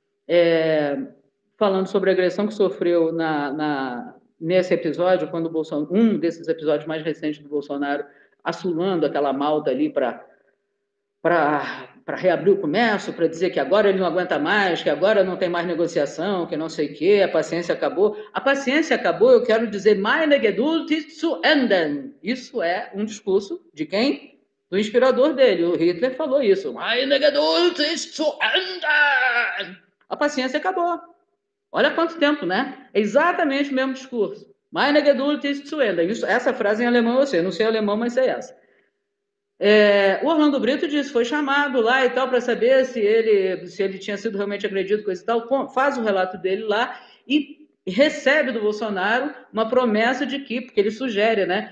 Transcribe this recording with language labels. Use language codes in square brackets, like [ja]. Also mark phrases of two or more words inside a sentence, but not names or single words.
[pt] Falando sobre a agressão que sofreu nesse episódio, quando o Bolsonaro, um desses episódios mais recentes do Bolsonaro, assolando aquela malta ali para reabrir o comércio, para dizer que agora ele não aguenta mais, que agora não tem mais negociação, que não sei o quê, a paciência acabou. A paciência acabou, eu quero dizer, [de] meine Geduld ist zu enden. [pt] Isso é um discurso de quem? Do inspirador dele. O Hitler falou isso. [de] Meine Geduld ist zu enden. [pt] A paciência acabou. Olha quanto tempo, né? É exatamente o mesmo discurso. [de] Meine Geduld ist zu enden. [pt] Essa frase em alemão eu sei, não sei alemão, mas sei essa. O Orlando Brito disse, foi chamado lá e tal para saber se ele tinha sido realmente agredido, coisa e tal, faz o relato dele lá e recebe do Bolsonaro uma promessa de que, porque ele sugere, né?